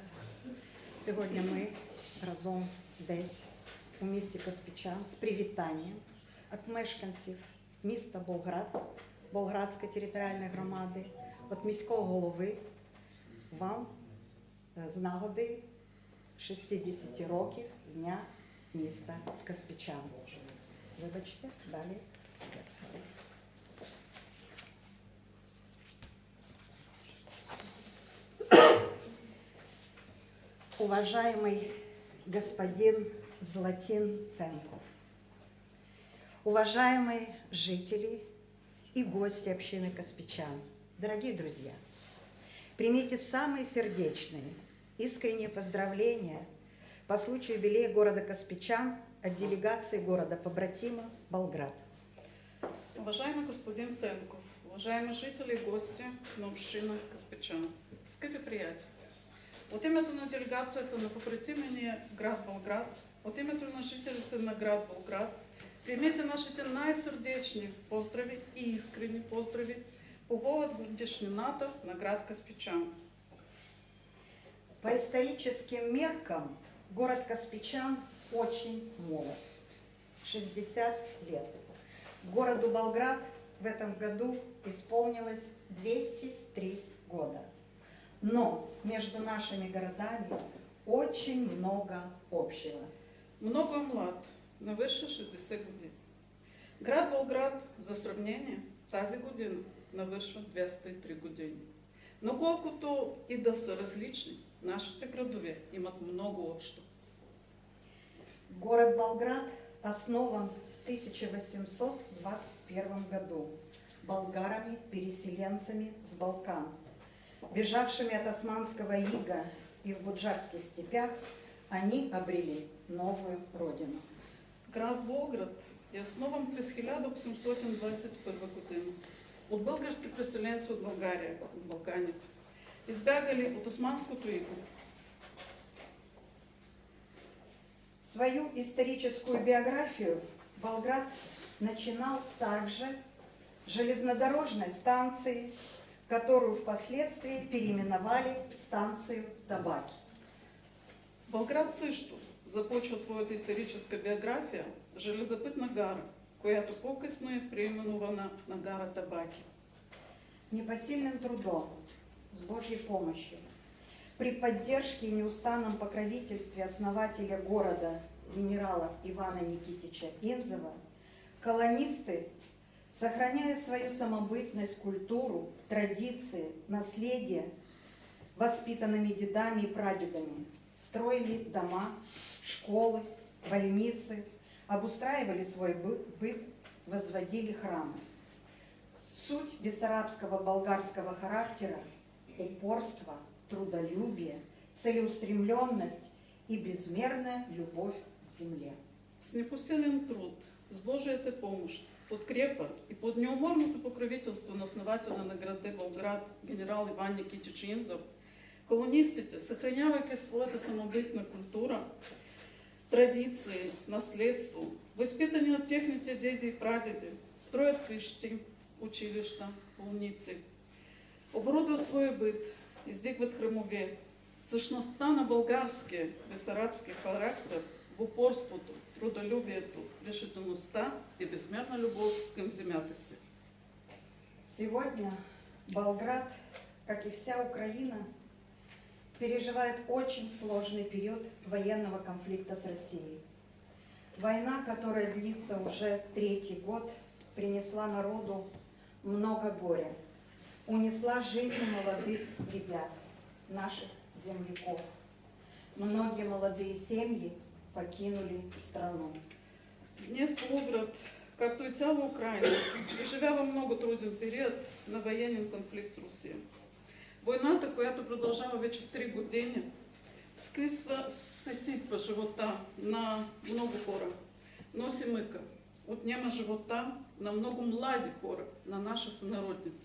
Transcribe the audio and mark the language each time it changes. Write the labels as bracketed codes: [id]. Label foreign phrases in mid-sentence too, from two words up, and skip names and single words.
[uk] Сьогодні ми разом десь у місті Каспичан з привітанням від мешканців міста Болград, Болградської територіальної громади, від міського голови вам з нагоди 60 років Дня міста Каспичан. Вибачте, далі з текстом. [ru] Уважаемый господин Златин Ценков, уважаемые жители и гости общины Каспичан, дорогие друзья, примите самые сердечные, искренние поздравления по случаю юбилея города Каспичан от делегации города-побратима Болград. [bg] Уважаемый господин Ценков, уважаемые жители и гости на община Каспичан, скъпи приятели, от името на делегацията на побратимения град Болград, от името на жителите на град Болград Примете нашите най-сърдечни поздрави и искрени поздрави по повод годишнината на град Каспичан. [ru] По историческим меркам город Каспичан очень молод. 60 лет. Городу Болград в этом году исполнилось 203 года. Но между нашими городами очень много общего. [bg] Много млад, навърши 60 години. Град Болград, за сравнение, тази година навършва 203 години. Но колкото и да са различни, нашите градове имат много общо. [ru] Город Болград основан в 1821 году болгарами-переселенцами с Балкан, бежавшими от османского ига и в буджакских степях, они обрели новую родину. [bg] Град Болград е основан през 1821 година от български преселенци от България, от Балканите, избягали от османското иго. [ru] Свою историческую биографию Болград начинал также железнодорожной станции, которую впоследствии переименовали в станцию Табаки. [bg] Болград също започва своята историческа биография железопътна гара, която по-късно е преименувана на гара Табаки. [ru] Непосильным трудом, с Божьей помощью, при поддержке и неустанном покровительстве основателя города генерала Ивана Никитича Инзова, колонисты, сохраняя свою самобытность, культуру, традиции, наследие, воспитанными дедами и прадедами, строили дома, школы, больницы, обустраивали свой быт, возводили храмы. Суть бессарабского болгарского характера – упорство, трудолюбие, целеустремленность и безмерная любовь к земле. [bg] С непосилен труд, с Божията помощ, подкрепа и под неуморното покровителство на основателя на града Болград генерал Иван Никитич Инзов, колонистите, съхранявайки своята самобитна култура, традиции, наследство, възпитани от техните деди и прадеди, строят къщи, училища, болници, оборудват своя бит, издигват храмове. Същността на българския бесарабски характер в упорството, трудолюбието, решителността и безмерна любов към земята си. [ru] Сегодня Болград, как и вся Украина, переживает очень сложный период военного конфликта с Россией. Война, которая длится уже 3-й год, принесла народу много горя, унесла жизни молодых ребят, наших земляков. Многие молодые семьи покинули страну. [bg] Днес Болград, както и цяла Украина, преживява много труден период на военен конфликт с Русия. Войната, която продължава вече 3 години, съсипва живота на много хора, носи мъка, отнема живота на много млади хора, на наши сънародници.